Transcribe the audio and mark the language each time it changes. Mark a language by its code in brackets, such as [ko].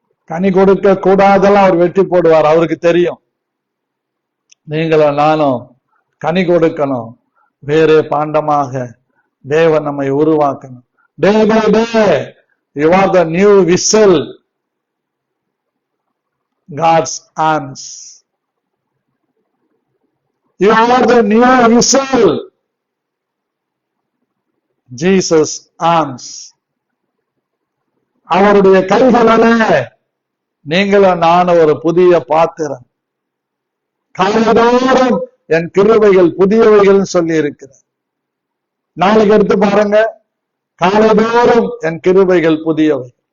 [ta] கனி கொடுக்க கூடாதெல்லாம் அவர் வெட்டி போடுவார். அவருக்கு தெரியும் நீங்களும் நானும் கனி கொடுக்கணும், வேறே பாண்டமாக தேவன் நம்மை உருவாக்கணும். [en] Day by day you are the new vessel, God's arms. You are the new vessel, Jesus arms. [ta] அவருடைய கைகளிலே நீங்களும் நானும் ஒரு புதிய பாத்திரம். காலைதோறும் என் கிருபைகள் புதியவைகள் சொல்லி இருக்கிறார். நாளைக்கு எடுத்து பாருங்க, காலைதோறும் என் கிருபைகள் புதியவை.